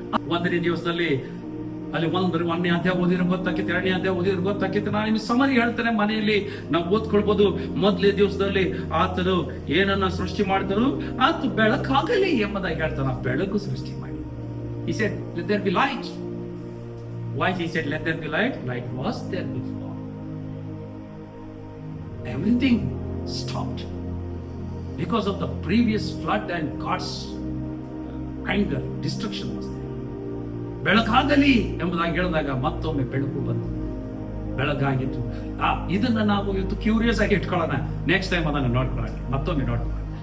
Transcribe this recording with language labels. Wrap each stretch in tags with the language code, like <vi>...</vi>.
<kn>1ನೇ ದಿವಸದಲ್ಲಿ ಅಲ್ಲಿ 1ನೇ ಅಧ್ಯಾಯ ಓದಿದ್ರೆ ಗೊತ್ತಾಕಿತ್ತು, 2ನೇ ಅಧ್ಯಾಯ ಓದಿದ್ರೆ ಗೊತ್ತಾಕಿತ್ತು. ನಾನು ನಿಮ್ಗೆ ಸಮರಿ ಹೇಳ್ತೇನೆ, ಮನೆಯಲ್ಲಿ ನಾವು ಓದ್ಕೊಳ್ಬಹುದು. 1ನೇ ದಿವಸದಲ್ಲಿ ಆತನು ಏನನ್ನ ಸೃಷ್ಟಿ ಮಾಡಿದರು, ಆತ ಬೆಳಕಾಗಲಿ ಎಂಬುದಾಗಿ ಹೇಳ್ತಾನೆ. ಬೆಳಕು ಸೃಷ್ಟಿ ಮಾಡಿ.</kn> <en>He said, let there be light. Why he said, let there be light? Light was there before. Everything stopped because of the previous flood and God's anger, destruction was there.</en> <kn>ಬೆಳಕಾಗಲಿ ಎಂಬುದಾಗಿ ಹೇಳಿದಾಗ ಮತ್ತೊಮ್ಮೆ ಬೆಳಕು ಬಂತು, ಬೆಳಗಾಗಿತ್ತು. ಇದನ್ನ ನಾವು ಇವತ್ತು ಕ್ಯೂರಿಯಸ್ ಆಗಿ ಇಟ್ಕೊಳ್ಳೋಣ, ನೆಕ್ಸ್ಟ್ ಟೈಮ್ ಅದನ್ನು ನೋಡ್ಕೊಳ್ಳೋಣ, ಮತ್ತೊಮ್ಮೆ ನೋಡ್ಕೊಳ್ಳೋಣ.</kn>